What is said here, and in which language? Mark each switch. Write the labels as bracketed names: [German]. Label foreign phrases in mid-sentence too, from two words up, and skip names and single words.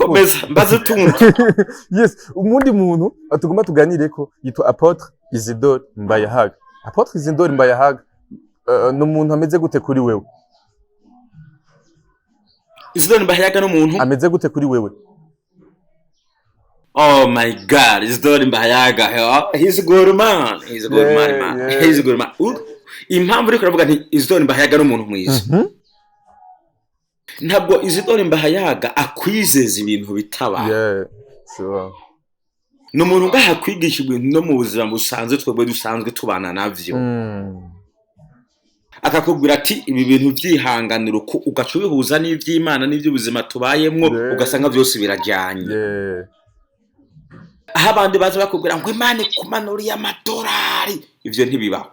[Rundi] komeza mbaze tuntu yes umundi muntu atuguma tuganire ko yitwa Apotre Isidore Mbayahaga. Apotre Isidore Mbayahaga n'umuntu ameze gute kuri wewe? Isidore Mbayahaga n'umuntu ameze gute kuri wewe? [English] Oh my God, Isidore Mbayahaga, he's a good man, he's a good man, he's a good man. [Rundi] Impamvu uri kuravuga nti Isidore Mbayahaga n'umuntu mwiza. Ntabwo Isidore Mbayahaga akwizeza ibintu bitaba. [English] Yeah, sure. [Rundi] N'umuntu ngaha kwigisha ibintu no mu buzima busanzwe twebwe dusanzwe tubana navyo. Akakubwira ati ibi bintu byihanganira uko ugacubihuza n'ivy'Imana n'ivy'ubuzima tubayemwo ugasanga byose birajyanye. Aha abandi baza bakubwira ngo Imana ikumanuriye amadolari ivyo ntibibaho.